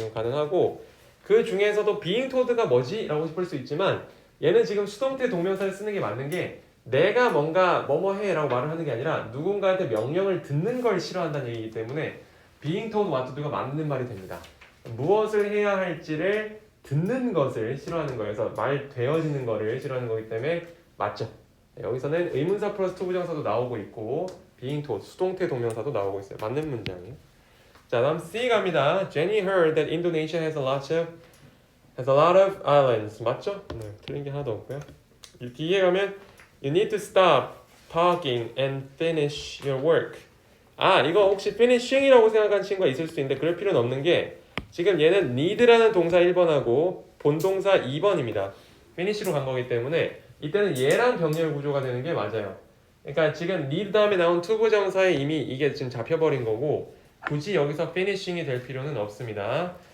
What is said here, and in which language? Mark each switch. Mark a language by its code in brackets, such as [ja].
[ko] 가능하고 그 중에서도 being told가 뭐지? 라고 싶을 수 있지만 얘는 지금 수동태 동명사를 쓰는 게 맞는 게 내가 뭔가 뭐뭐 해 라고 말을 하는 게 아니라 누군가한테 명령을 듣는 걸 싫어한다는 얘기이기 때문에 being told what to do가 맞는 말이 됩니다. 무엇을 해야 할지를 듣는 것을 싫어하는 거예요. 그래서 말 되어지는 거를 싫어하는 거기 때문에 맞죠. 여기서는 의문사 플러스 투부정사도 나오고 있고 being told 수동태 동명사도 나오고 있어요. 맞는 문장이에요. 자 다음 C 갑니다. [en] Jenny heard that Indonesia has a lot of islands. [ko] 맞죠? 네, 틀린 게 하나도 없고요. 이 뒤에 가면 [en] You need to stop talking and finish your work. [ko] 이거 혹시 finishing이라고 생각하는 친구가 있을 수 있는데 그럴 필요는 없는 게 지금 얘는 need라는 동사 1번하고 본동사 2번입니다. finish로 간 거기 때문에 이때는 얘랑 병렬 구조가 되는 게 맞아요. 그러니까 지금 need 다음에 나온 투부정사에 이미 이게 지금 잡혀버린 거고 굳이 여기서 finishing이 될 필요는 없습니다.